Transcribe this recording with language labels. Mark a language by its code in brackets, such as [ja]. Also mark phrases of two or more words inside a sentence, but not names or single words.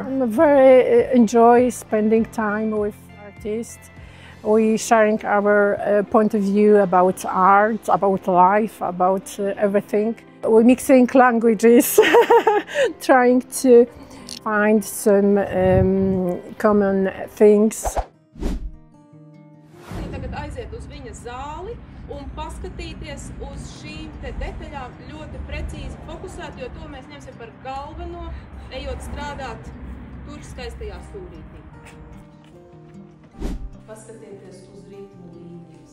[en] I very enjoy spending time with artists. We sharing our point of view about art, about life, about everything. We're mixing languages, trying to find some common things. [lv] Tagad aiziet uz viņas zāli un paskatīties uz šīm te detaļām ļoti precīzi fokusēt, jo to mēs ņemsim par galveno, ejot strādāt tur skaistajā stūrītī. Paskatieties uz ritmu līnijas.